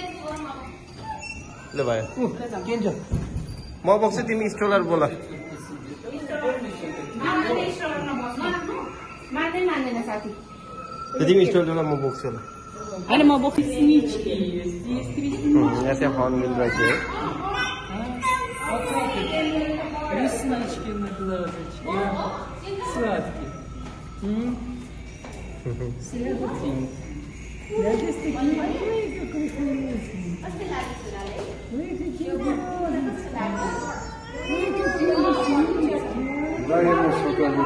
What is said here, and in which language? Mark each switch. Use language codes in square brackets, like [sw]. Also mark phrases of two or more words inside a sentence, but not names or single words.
[ne] ल भयो म बस्छु तिमी स्ट्रोलर बोल। तिमी स्ट्रोलर म बोक्छु ल। होइन म बोक्छु। यहाँ चाहिँ फन मिल रहेछ है। [ru] Реснички на глазочке. Сладкие. Сладкие. Я здесь такие, ой, какой вкусный. Ой, какие глазочки. Ой, какие лисички. Да, я не сука,